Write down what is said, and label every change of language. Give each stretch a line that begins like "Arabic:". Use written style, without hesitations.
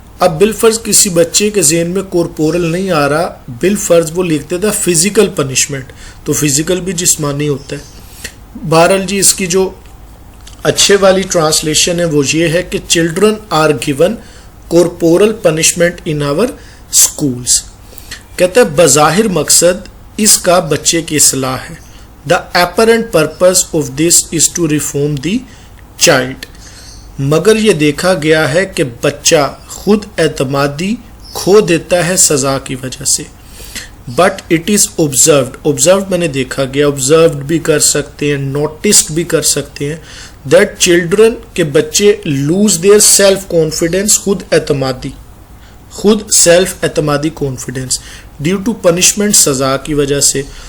Urdu: اب بالفرض کسی بچے کے ذہن میں کورپورل نہیں آ رہا, بالفرض وہ لکھتے تھا فزیکل پنشمنٹ, تو فزیکل بھی جسمانی ہوتا ہے. بہرحال جی اس کی جو اچھے والی ٹرانسلیشن ہے وہ یہ ہے کہ
English: Children are given corporal punishment in our schools.
Urdu: کہتا ہے بظاہر مقصد اس کا بچے کی اصلاح ہے.
English: The apparent purpose of this is to reform the child.
Urdu: مگر یہ دیکھا گیا ہے کہ بچہ خود اعتمادی کھو دیتا ہے سزا کی وجہ سے.
English: but it is observed, observed
Urdu: میں نے دیکھا گیا,
English: observed
Urdu: بھی کر سکتے ہیں,
English: noticed بھی کر سکتے ہیں, that children
Urdu: کے بچے
English: lose their self confidence, خود self اعتمادی confidence due to punishment,
Urdu: سزا کی وجہ سے.